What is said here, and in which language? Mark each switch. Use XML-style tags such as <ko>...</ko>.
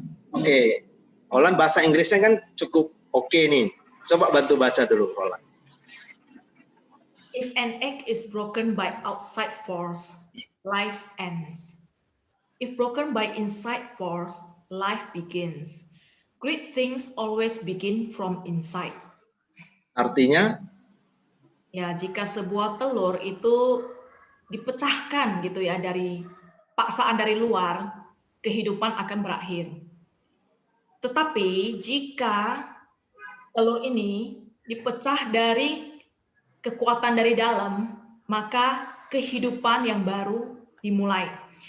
<id>Oke, Holland bahasa Inggrisnya kan cukup oke nih. Coba bantu baca dulu, Holland.</id> <en>If an egg is broken by outside force, life ends. If broken by inside force, life begins. Great things always begin from inside.</en> <id>Artinya? Ya, jika sebuah telur itu dipecahkan gitu ya dari paksaan dari luar, kehidupan akan berakhir. Tetapi jika telur ini dipecah dari kekuatan dari dalam, maka kehidupan yang baru dimulai.</id>